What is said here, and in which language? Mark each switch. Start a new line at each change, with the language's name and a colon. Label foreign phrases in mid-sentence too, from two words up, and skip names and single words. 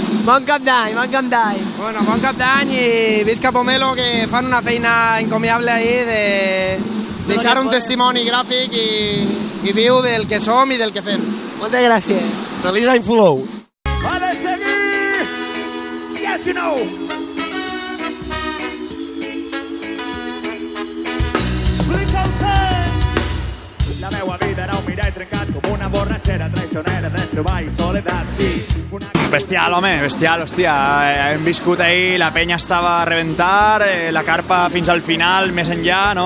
Catalan: Bon cap d'any, bon cap d'any. Bueno, bon cap d'any i visca Pomelo, que fan una feina encomiable ahí de deixar un testimoni gràfic i viu del que som i del que fem. Moltes gràcies. Feliç any Follow. Ha de seguir!
English: Yes, you know!
Catalan: La meua vida era un mirall trencat com una borratxera traicionera de treball i soledat, sí. Bestial, home, bestial, hòstia. Hem viscut ahir, la penya estava a reventar, la carpa fins al final, més enllà, no?